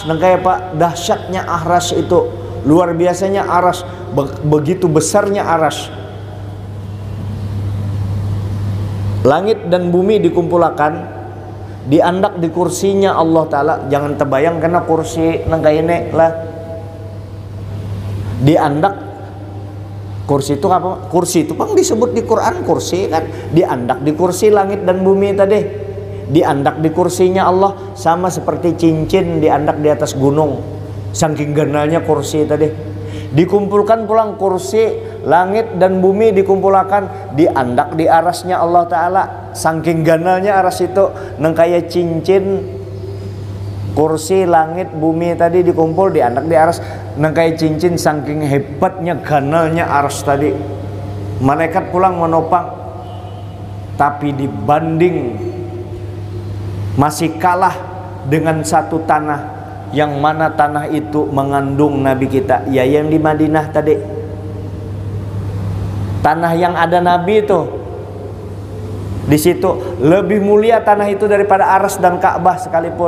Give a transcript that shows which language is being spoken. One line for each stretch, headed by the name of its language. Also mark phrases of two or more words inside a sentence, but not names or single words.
Indonesian: Nah, kayak Pak, dahsyatnya Arash itu, luar biasanya Arash, begitu besarnya Arash. Langit dan bumi dikumpulkan, diandak di kursinya Allah Ta'ala. Jangan terbayang karena kursi nangka ini lah, diandak. Kursi itu apa? Kursi itu pang disebut di Quran kursi kan, diandak di kursi langit dan bumi tadi, diandak di kursinya Allah, sama seperti cincin diandak di atas gunung, saking ganalnya kursi tadi. Dikumpulkan pulang kursi, langit dan bumi dikumpulkan, diandak di arasnya Allah Ta'ala, saking ganalnya aras itu, neng kayak cincin. Kursi, langit, bumi tadi dikumpul, diandak di aras, neng kayak cincin, saking hebatnya ganalnya aras tadi. Malaikat pulang menopang, tapi dibanding masih kalah dengan satu tanah, yang mana tanah itu mengandung Nabi kita, ya yang di Madinah tadi. Tanah yang ada Nabi itu, di situ lebih mulia tanah itu daripada Aras dan Ka'bah sekalipun.